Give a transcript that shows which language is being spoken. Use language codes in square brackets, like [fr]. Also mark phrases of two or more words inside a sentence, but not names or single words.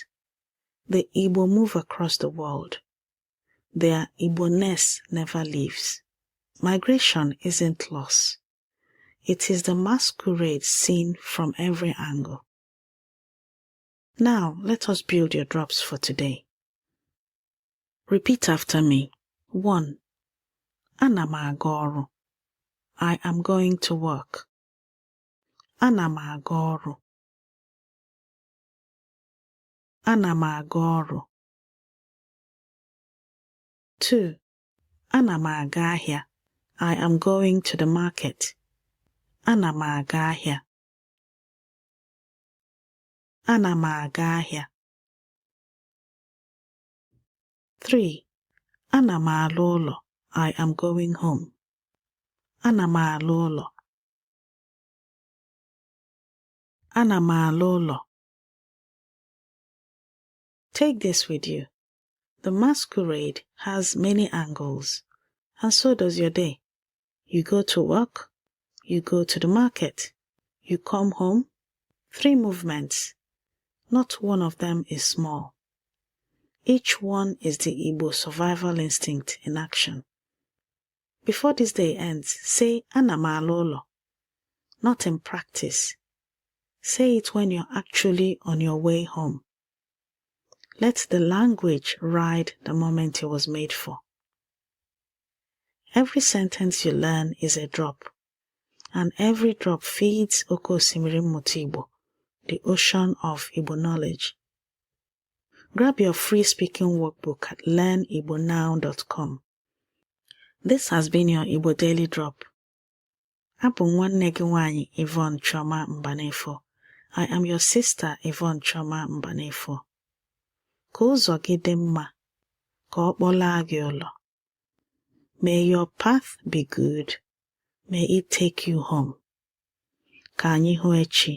[en] The Igbo move across the world. Their Igbo-ness never leaves. Migration isn't loss. It is the masquerade seen from every angle. Now, let us build your drops for today. Repeat after me. 1. [ig] Ana m aga ọrụ. [en] I am going to work. [ig] Ana m aga ọrụ. Ana m aga ọrụ. 2. Ana m aga ahịa. [en] I am going to the market. [ig] Ana m aga ahịa. Ana m aga ahịa. 3. Ana m ala ụlọ. [en] I am going home. [ig] Ana m ala ụlọ. Ana m ala ụlọ. [en] Take this with you. The masquerade has many angles, and so does your day. You go to work, you go to the market, you come home. 3 movements. Not one of them is small. Each one is the Igbo survival instinct in action. Before this day ends, say [ig] Ana m ala ụlọ. [en] Not in practice. Say it when you're actually on your way home. Let the language ride the moment it was made for. Every sentence you learn is a drop, and every drop feeds [ig] Oke Osimiri Mmụta Igbo, [en] the ocean of Igbo knowledge. Grab your free speaking workbook at learnibonow.com. This has been your Igbo Daily Drop. [ig] Abụ m nwanne gị nwanyị Yvonne Chioma Mbanefo. [en] I am your sister Yvonne Chioma Mbanefo. [ig] Ka ụzọ gị dị mma, ka ọ kpọlaa gị ụlọ. [en] May your path be good. May it take you home. [ig] Ka anyị hụ echi.